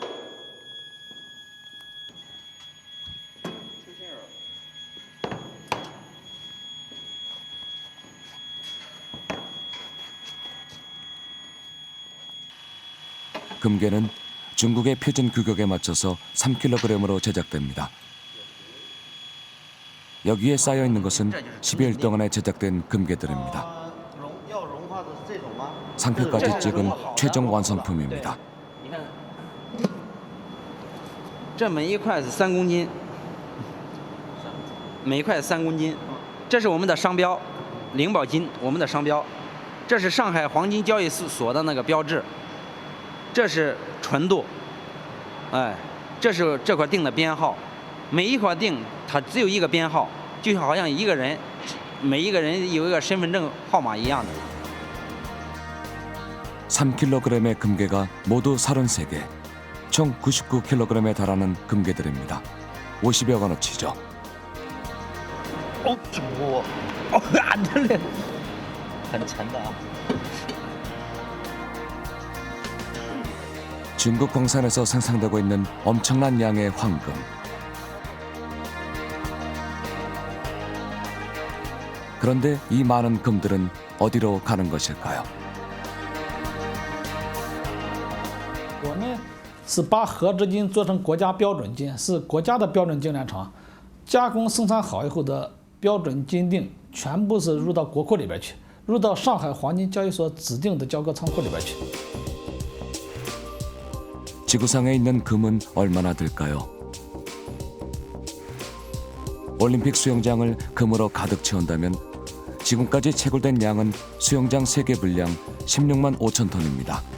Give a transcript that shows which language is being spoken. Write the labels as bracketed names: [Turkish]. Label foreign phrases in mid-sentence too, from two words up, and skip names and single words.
[Korean] 금괴는 중국의 표준 규격에 맞춰서 3kg으로 제작됩니다. 여기에 쌓여 있는 것은 12일 동안에 제작된 금괴들입니다. 상표까지 찍은 최종 완성품입니다. [Chinese] 这每一块是3公斤，每一块3公斤，这是我们的商标，灵宝金，我们的商标，这是上海黄金交易所的那个标志，这是纯度，哎，这是这块锭的编号，每一块锭它只有一个编号，就好像一个人，每一个人有一个身份证号码一样的。 [Korean] 3kg의 금괴가 모두 33개, 총 99kg에 달하는 금괴들입니다. 50여 원어치죠. 안 들래. [Chinese] 很沉的. [Korean] 중국 광산에서 생산되고 있는 엄청난 양의 황금. 그런데 이 많은 금들은 어디로 가는 것일까요? [Chinese] 我们是把合资金做成国家标准金，是国家的标准精炼厂加工生产好以后的标准金锭，全部是入到国库里边去，入到上海黄金交易所指定的交割仓库里边去。 [Korean] 지구상에 있는 금은 얼마나 될까요? 올림픽 수영장을 금으로 가득 채운다면 지금까지 채굴된 양은 수영장 3개 분량 16만 5천 톤입니다.